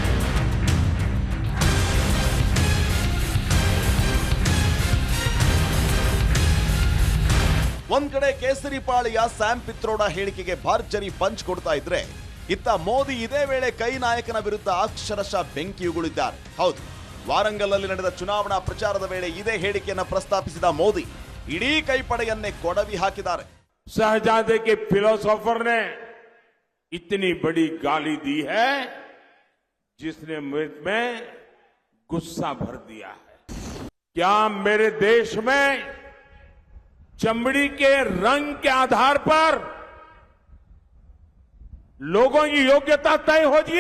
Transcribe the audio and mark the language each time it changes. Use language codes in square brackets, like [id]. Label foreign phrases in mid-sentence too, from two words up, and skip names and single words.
[kn] ಒಂದ್ ಕಡೆ ಕೇಸರಿ ಪಾಳಿಯ ಸ್ಯಾಮ್ ಪಿತ್ರೋಡಾ ಹೇಳಿಕೆಗೆ ಭರ್ಜರಿ ಪಂಚ್ ಕೊಡ್ತಾ ಇದ್ರೆ, ಇತ್ತ ಮೋದಿ ಇದೇ ವೇಳೆ ಕೈ ನಾಯಕನ ವಿರುದ್ಧ ಅಕ್ಷರಶಃ ಬೆಂಕಿಯುಗುಳಿದ್ದಾರೆ. ಹೌದು, ವಾರಂಗಲ್ನಲ್ಲಿ ನಡೆದ ಚುನಾವಣಾ ಪ್ರಚಾರದ ವೇಳೆ ಇದೇ ಹೇಳಿಕೆಯನ್ನು ಪ್ರಸ್ತಾಪಿಸಿದ ಮೋದಿ ಇಡೀ ಕೈಪಡೆಯನ್ನೇ ಕೊಡವಿ ಹಾಕಿದ್ದಾರೆ. [hi] शहजादे के फिलोसोफर ने इतनी बड़ी गाली दी है जिसने मुझ में गुस्सा भर दिया है. क्या मेरे देश में चमड़ी के रंग के आधार पर लोगों की योग्यता तय होगी?